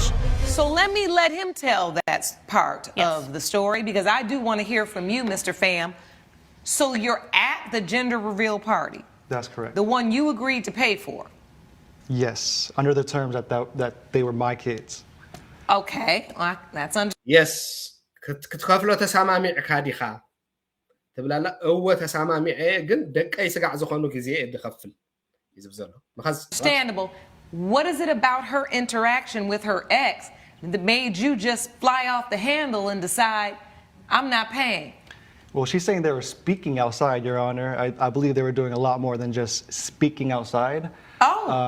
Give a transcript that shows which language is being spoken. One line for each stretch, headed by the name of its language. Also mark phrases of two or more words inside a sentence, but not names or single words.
English: So let me let him tell that part Yes. of the story because I do want to hear from you, Mr. Pham. So you're at the gender reveal party, That's correct. the one you agreed to pay for. Yes, under the terms that they were my kids. Okay, well, that's under.
Tigrinya: የስ ክትከፍሎ ተሰማሚዕካ ዲኻ ትብላላ እወ ተሰማሚዐ ግን ደቀይ ስጋዕ ዝኾኑ ግዜ ድኸፍል እዩ ዝብል ዘሎ ምኻዝ
English: Understandable. What is it about her interaction with her ex that made you just fly off the handle and decide, I'm not paying? Well, she's saying they were speaking outside, Your Honor. I believe they were doing a lot more than just speaking outside. Oh,